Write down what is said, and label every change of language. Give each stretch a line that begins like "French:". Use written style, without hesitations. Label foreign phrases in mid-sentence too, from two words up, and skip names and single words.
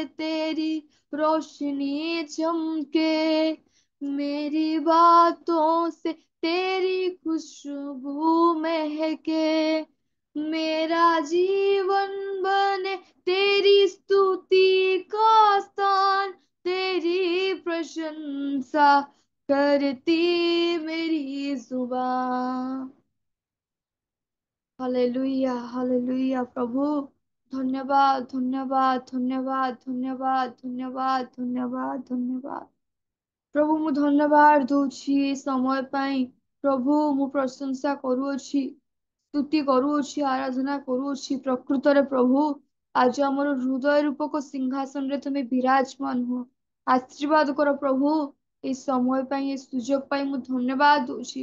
Hindi: तेरी रोशनी चमके मेरी बातों से तेरी खुशबू महके मेरा जीवन बने तेरी स्तुति का स्थान तेरी प्रशंसा करती मेरी जुबान। हालेलुया हालेलुया प्रभु धन्यवाद धन्यवाद धन्यवाद धन्यवाद धन्यवाद धन्यवाद धन्यवाद प्रभु
Odia: ମୁଁ ଧନ୍ୟବାଦ ଦଉଛି ଏ ସମୟ ପାଇଁ। ପ୍ରଭୁ ମୁଁ ପ୍ରଶଂସା କରୁଅଛି, ସ୍ତୁତି କରୁଅଛି, ଆରାଧନା କରୁଅଛି। ପ୍ରକୃତରେ ପ୍ରଭୁ आज ଆମର ହୃଦୟ ରୂପକ ସିଂହାସନରେ ତୁମେ ବିରାଜମାନ ହୁଅ। ଆଶୀର୍ବାଦ କର ପ୍ରଭୁ। এই ସମୟ ପାଇଁ এই ସୁଯୋଗ ପାଇଁ ମୁଁ ଧନ୍ୟବାଦ ଦଉଛି।